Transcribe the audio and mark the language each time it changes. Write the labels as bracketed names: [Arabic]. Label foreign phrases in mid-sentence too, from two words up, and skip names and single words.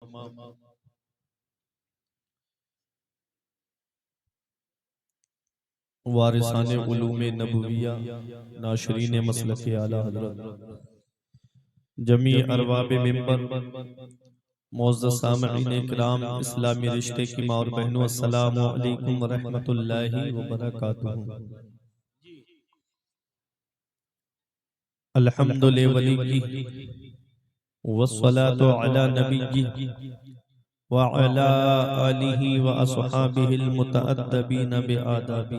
[Urdu] وارثانِ علومِ نبویہ ناشرینِ مسلکِ اعلیٰ حضرت جمیع اربابِ منبر معزز سامعین اکرام اسلامی رشتے کی ماں اور بہنوں, [Arabic] السلام عليكم و رحمة الله و بركاته. الحمد لله ولي كي والصلاة على نبي و على آله و أصحابه المتأدبين بآداب.